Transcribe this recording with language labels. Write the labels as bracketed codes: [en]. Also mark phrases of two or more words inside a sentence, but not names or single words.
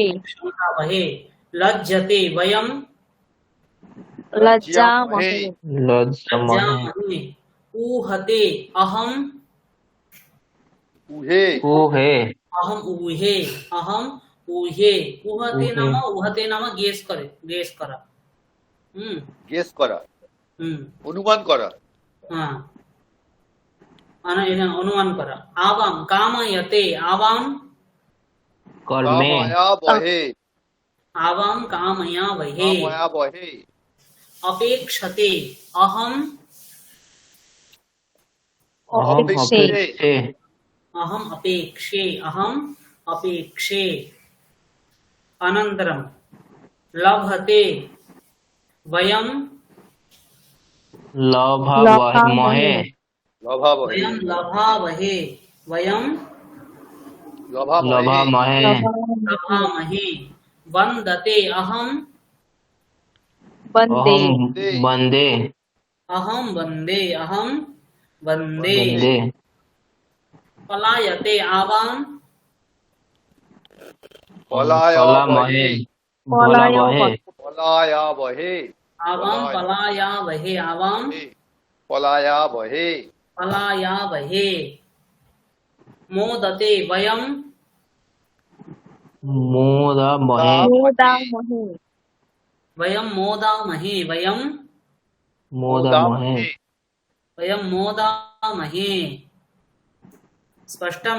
[sa] शङ्कावहे। लज्जते वयं लज्जामहे लज्जमहे लज्जामहे। ऊहते अहम् उहे ऊहे अहम् ऊहे अहम् ऊहे। ऊहते ऊहे। नाम ऊहते नाम [bn] গেস করা। গেস করা हम्म। অনুমান করা হ্যাঁ অনুমান করা। [sa] आवाम कामयते आवाम कर्मे কামায়া বহে आवाम कामया वहे। কামায়া বহে अपेक्षते अहम अहम अपेक्षे। अपेक्षे अहम अपेक्षे अहम अपेक्षे। अनन्तरं लभते वयं लभामहे লভা বহে वयं लभावहे वयं লভা বহে लभामहे लभामहे। वन्दते अहम वन्दे अहम वन्दे अहम वन्दे अहम वन्दे। वन्दे पलायते आवाम পলায়া पलामहे বহে भलामहे পলায়া বহে आवाम पलाया वहे आवाम পলায়া বহে पलाया वहे। मोदते वयं मोदामहे मोदामहे वयं मोदामहे वयं मोदामहे वयं मोदामहे। स्पष्टम्?